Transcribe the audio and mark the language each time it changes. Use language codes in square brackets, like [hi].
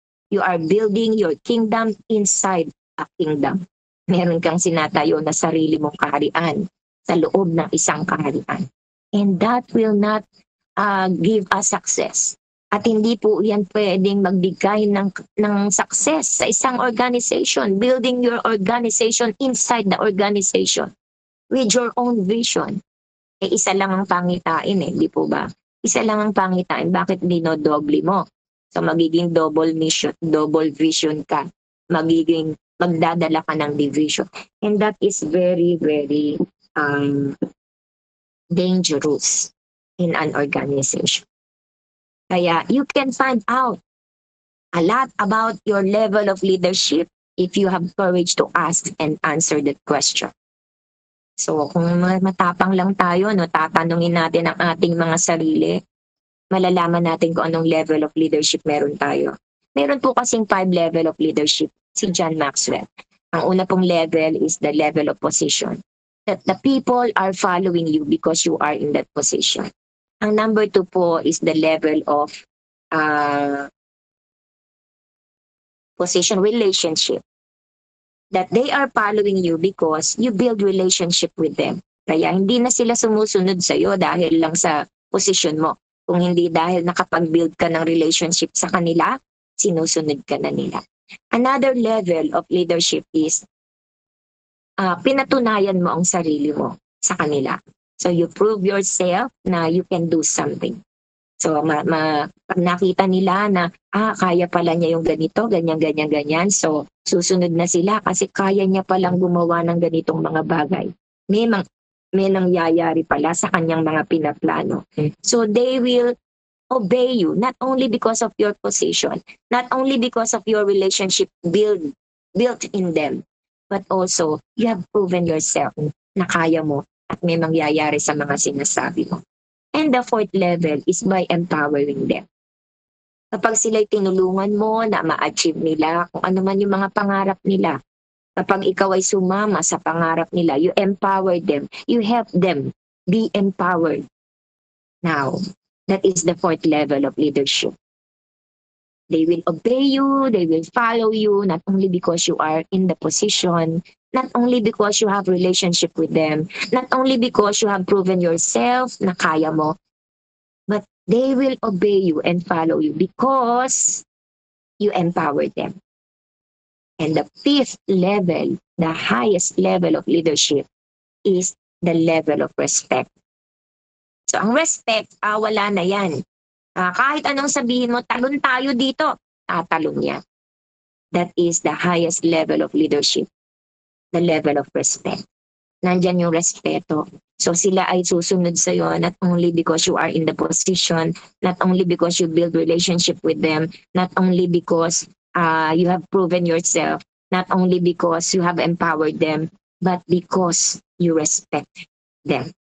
[en] You are building your kingdom inside a kingdom. [tl] Meron kang sinatayo na sarili mong kaharian sa loob ng isang kaharian. [en] And that will not give us success. [tl] At hindi po yan pwedeng magbigay ng success sa isang organization. [en] Building your organization inside the organization with your own vision. [tl] Isa lang ang pangitain di po ba? Isa lang ang pangitain. Bakit dinodoble mo? So magiging double mission, double vision ka. Magdadala ka ng division. [en] And that is very, very dangerous in an organization. Kaya you can find out a lot about your level of leadership if you have courage to ask and answer that question. [tl] So kung matapang lang tayo, tatanungin natin ang ating mga sarili, malalaman natin kung anong [en] level of leadership [tl] meron tayo. Meron po kasing [en] 5 level of leadership [tl] si John Maxwell. Ang una pong level [en] is the level of position. That the people are following you because you are in that position. [tl] Ang number 2 po [en] is the level of position relationship. That they are following you because you build relationship with them. [tl] Kaya hindi na sila sumusunod sa iyo dahil lang sa position mo. Kung hindi dahil nakapag-build ka ng relationship sa kanila, sinusunod ka na nila. [en] Another level of leadership is [tl] pinatunayan mo ang sarili mo sa kanila. [en] So you prove yourself na you can do something. [tl] So pag nakita nila na kaya pala niya yung ganito, ganyan. So susunod na sila kasi kaya niya palang gumawa ng ganitong mga bagay. May nangyayari pala sa kanyang mga pinaplano. [en] So they will obey you, not only because of your position, not only because of your relationship built in them, but also you have proven yourself [tl] na kaya mo at may mangyayari sa mga sinasabi mo. [en] And the 4th level is by empowering them. [tl] Kapag sila'y tinulungan mo na ma-achieve nila kung ano man yung mga pangarap nila, kapag ikaw ay sumama sa pangarap nila, [en] you empower them, you help them be empowered. Now, that is the 4th level of leadership. They will obey you, they will follow you, not only because you are in the position, not only because you have relationship with them, not only because you have proven yourself [tl] na kaya mo, [en] but they will obey you and follow you because you empower them. And the 5th level, the highest level of leadership, is the level of respect. [tl] So ang respect, wala na yan. Kahit anong sabihin mo, talon tayo dito, tatalon yan. [en] That is the highest level of leadership, the level of respect. [tl] Nandyan yung respeto. So sila ay susunod sa'yo [en] not only because you are in the position, not only because you build relationship with them, not only because you have proven yourself, not only because you have empowered them, but because you respect them.